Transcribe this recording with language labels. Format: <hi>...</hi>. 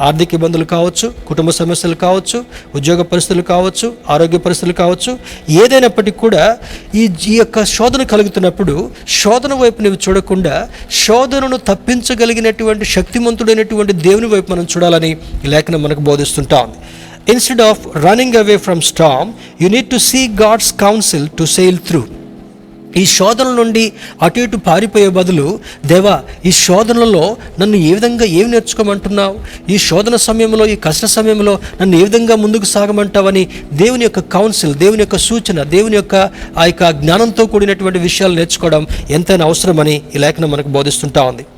<te>ఆర్థిక ఇబ్బందులు కావచ్చు, కుటుంబ సమస్యలు కావచ్చు, ఉద్యోగ పరిస్థితులు కావచ్చు, ఆరోగ్య పరిస్థితులు కావచ్చు, ఏదైనప్పటికీ కూడా ఈ యొక్క శోధన కలుగుతున్నప్పుడు శోధన వైపు నువ్వు చూడకుండా శోధనను తప్పించగలిగినటువంటి శక్తిమంతుడైనటువంటి దేవుని వైపు మనం చూడాలని ఈ లేఖనం మనకు బోధిస్తుంటా ఉంది.</te> <en>Instead of running away from storm, you need to seek God's counsel to sail through.</en> <te>ఈ శోధనల నుండి అటు ఇటు పారిపోయే బదులు, దేవా ఈ శోధనలలో నన్ను ఏ విధంగా ఏమి నేర్చుకోమంటున్నావు, ఈ శోధన సమయంలో, ఈ కష్ట సమయంలో నన్ను ఏ విధంగా ముందుకు సాగమంటావని దేవుని యొక్క కౌన్సిల్, దేవుని యొక్క సూచన, దేవుని యొక్క ఆ యొక్క జ్ఞానంతో కూడినటువంటి విషయాలు నేర్చుకోవడం ఎంతైనా అవసరమని ఈ లేఖనం మనకు బోధిస్తుంటా ఉంది.</te>